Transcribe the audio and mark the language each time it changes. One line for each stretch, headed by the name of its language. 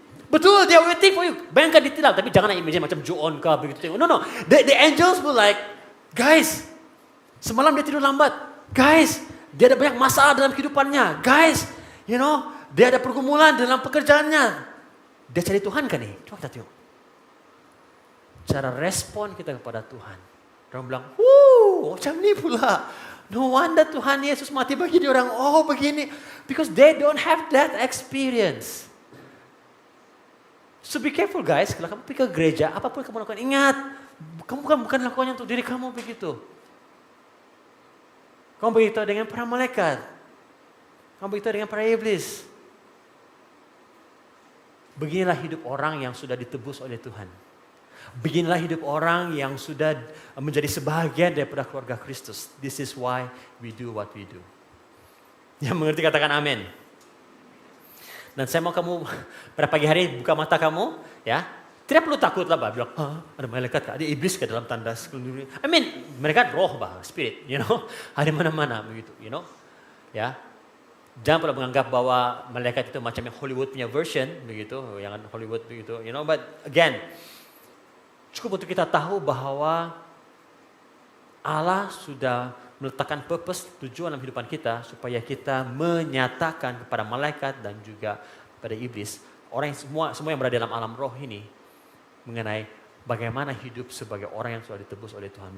Malay: Betul, dia
English: waiting for you.
Malay: Bayangkan dia tidak, tapi jangan imagine macam Joon kah begitu.
English: No, the angels were like, guys,
Malay: semalam dia tidur lambat. Guys, dia ada banyak masalah dalam kehidupannya. Guys, dia ada pergumulan dalam pekerjaannya. Dia cari Tuhan kan nih? Coba kita tengok. Cara respon kita kepada Tuhan. Orang bilang, macam ni pula. No wonder Tuhan Yesus mati bagi dia orang. Oh begini.
English: Because they don't have that experience. So be careful guys.
Malay: Kalau kamu pergi ke gereja, apapun kamu lakukan, ingat. Kamu bukan lakukannya untuk diri kamu begitu. Kamu beritahu dengan para malaikat. Kamu beritahu dengan para iblis. Beginilah hidup orang yang sudah ditebus oleh Tuhan. Beginilah hidup orang yang sudah menjadi sebahagian daripada keluarga Kristus.
English: This is why we do what we do.
Malay: Yang mengerti katakan amin. Dan saya mau kamu pada pagi hari buka mata kamu, ya. Tidak perlu takut lah, bah. Bilang, ada malaikat kah? Ada iblis ke dalam tanda sekeliling.
English: I mean,
Malay: mereka roh, bah, spirit, ada mana-mana begitu, ya. Jangan pernah menganggap bahwa malaikat itu macam yang Hollywood punya version, begitu, yang Hollywood begitu,
English: But again,
Malay: cukup untuk kita tahu bahwa Allah sudah meletakkan purpose, tujuan dalam kehidupan kita supaya kita menyatakan kepada malaikat dan juga pada iblis, orang yang semua yang berada dalam alam roh ini, mengenai bagaimana hidup sebagai orang yang sudah ditebus oleh Tuhan.